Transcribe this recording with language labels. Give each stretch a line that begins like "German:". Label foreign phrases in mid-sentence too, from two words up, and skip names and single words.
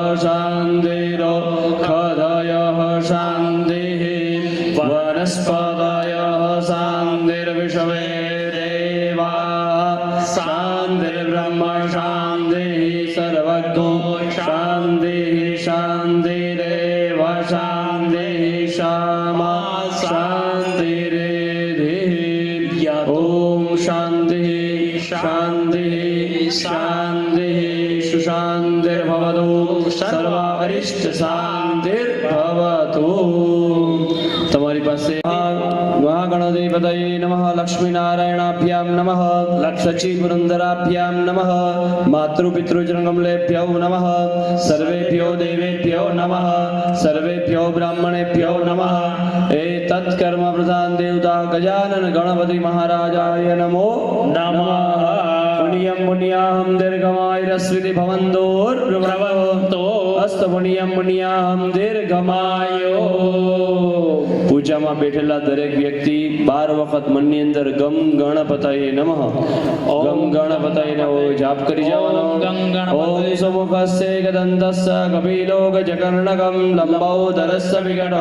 Sanskrit: શાંતિરોષધયઃ શાંતિઃ વનસ્પતયઃ શાંતિર્વિશ્વે દેવાઃ શાંતિર્બ્રહ્મ શાંતિઃ સર્વગો શાંતિઃ શાંતિરેવ શાંતિઃ શામા શાંતિરેધિઃ. ઓમ શાંતિઃ શાંતિઃ શાંતિઃ સુશાંતિર્ભવતુ સર્વારિષ્ટ શાંતિર્ભવતુ.
Gujarati: તમારી પાસે
Sanskrit: महागणधिपतये नमः लक्ष्मीनारायणाभ्यां नमः सचिपुरन्दराभ्यां नमः मातृपितृजनकमलेभ्यो नमः सर्वेभ्यो देवेभ्यो नमः सर्वेभ्यो ब्राह्मणेभ्यो नमः एतत्कर्म प्रधान देवता गजानन गणपति महाराजाय नमो नमः पुण्यं पुण्याहं दीर्घमायुरस्विति भवन्तोर्भवन्तु अस्तु पुण्यं पुण्याहं दीर्घमायो
Gujarati: પૂજામાં બેઠેલા દરેક વ્યક્તિ 12 વખત મનની અંદર
Sanskrit: ગમ ગણપતયે નમઃ ઓમ ગણપતયે નમઃ
Gujarati: જાપ કરી જવાનો
Sanskrit: ઓમ સમુખસ્ય ગદંતસ્ય કપિલો ગજકર્ણકમ લંબોદરસ્ય વિકટો